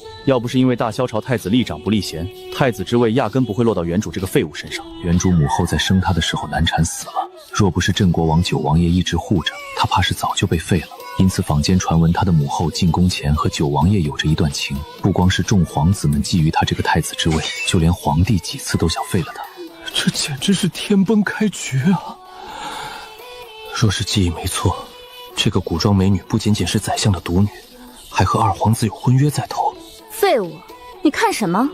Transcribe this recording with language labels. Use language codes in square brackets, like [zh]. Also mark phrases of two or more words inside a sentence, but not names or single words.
[zh] 要不是因为大萧朝太子立长不立贤，太子之位压根不会落到原主这个废物身上。原主母后在生他的时候难产死了，若不是镇国王九王爷一直护着，他怕是早就被废了。因此坊间傳聞他的母後进宮前和九王爺有着一段情，不光是眾皇子們覬覦他這個太子之位，就連皇帝幾次都想廢了他。這簡直是天崩開局啊！若是記憶沒錯，這個古裝美女不僅僅是宰相的獨女，還和二皇子有婚約在頭。廢物，你看什麼？